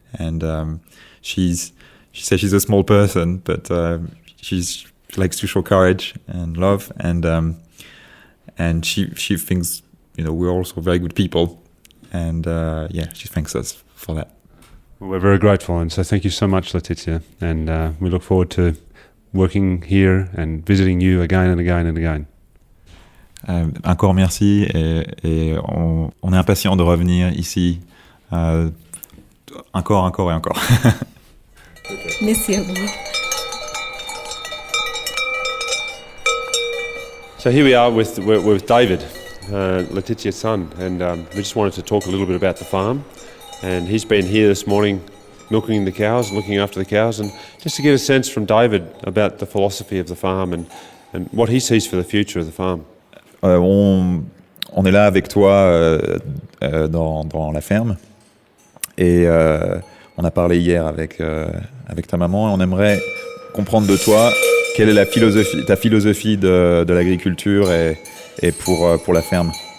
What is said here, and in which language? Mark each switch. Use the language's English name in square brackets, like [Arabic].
[English] And she says she's a small person, but she likes to show courage and love, and she thinks we're also very good people, and she thanks us for that. Well, we're very grateful, and so thank you so much, Letizia, and we look forward to working here and visiting you again and again and again. [French] Encore merci, et on est impatient de revenir ici encore et encore. Merci à vous. [English] So here we are with David, Letizia's son, and we just wanted to talk a little bit about the farm. And he's been here this morning milking the cows, looking after the cows, and just to get a sense from David about the philosophy of the farm and what he sees for the future of the farm. [French] On est là avec toi dans la ferme, et on a parlé hier avec ta maman, et on aimerait comprendre de toi quelle est ta philosophie de l'agriculture et pour la ferme.